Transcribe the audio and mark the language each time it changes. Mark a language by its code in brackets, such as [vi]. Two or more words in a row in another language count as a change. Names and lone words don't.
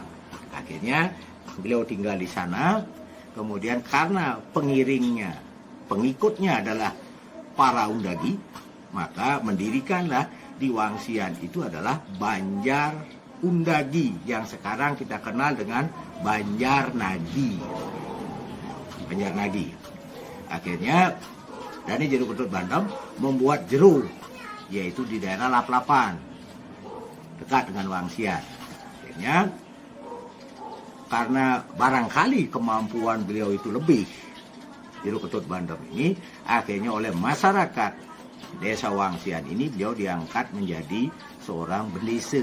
[id] Akhirnya beliau tinggal di sana. Kemudian karena pengikutnya adalah para undagi, maka mendirikanlah di Wangsian itu adalah Banjar Undagi yang sekarang kita kenal dengan Banjar Nagi. Banjar Nagi. Akhirnya Dani Jero Ketut Bandem membuat jero, yaitu di daerah Lap-Lapan, dekat dengan Wangsian. Akhirnya karena barangkali kemampuan beliau itu lebih, Jero Ketut Bandem ini, akhirnya oleh masyarakat desa Wangsian ini beliau diangkat menjadi seorang bendesa.